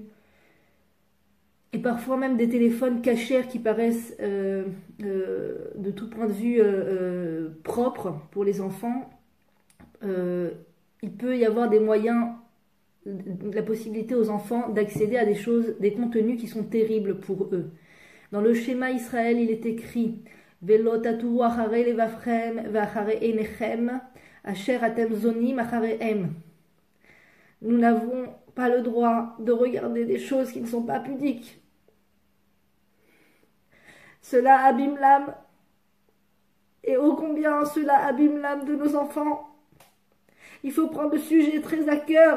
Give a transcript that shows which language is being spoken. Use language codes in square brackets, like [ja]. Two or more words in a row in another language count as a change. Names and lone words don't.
[fr] Et parfois même des téléphones cachers qui paraissent de tout point de vue propres pour les enfants. Il peut y avoir des moyens, la possibilité aux enfants d'accéder à des choses, des contenus qui sont terribles pour eux. Dans le schéma Israël, il est écrit [he] ולא תתורו אחרי לבבכם ואחרי עיניכם אשר אתם זונים אחריהם. [fr] Nous n'avons pas le droit de regarder des choses qui ne sont pas pudiques. Cela abîme l'âme. Et ô combien cela abîme l'âme de nos enfants. Il faut prendre le sujet très à cœur.